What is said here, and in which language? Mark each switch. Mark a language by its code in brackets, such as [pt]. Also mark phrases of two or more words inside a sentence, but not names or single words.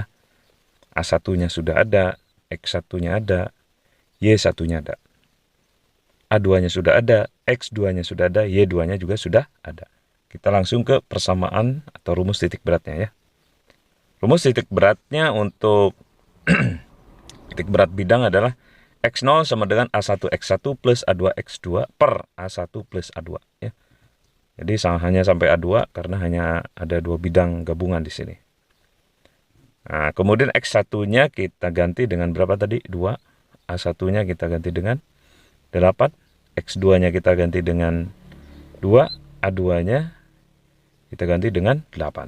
[id] A1-nya sudah ada, X1-nya ada, Y1-nya ada. A2-nya sudah ada, X2-nya sudah ada, Y2-nya juga sudah ada. Kita langsung ke persamaan atau rumus titik beratnya ya. Rumus titik beratnya untuk titik berat bidang adalah X0 sama dengan A1 X1 plus A2 X2 per A1 plus A2 ya. Jadi hanya sampai A2 karena hanya ada 2 bidang gabungan di sini. Nah, kemudian X1-nya kita ganti dengan berapa tadi? 2. A1-nya kita ganti dengan 8. X2-nya kita ganti dengan 2. A2-nya kita ganti dengan 8.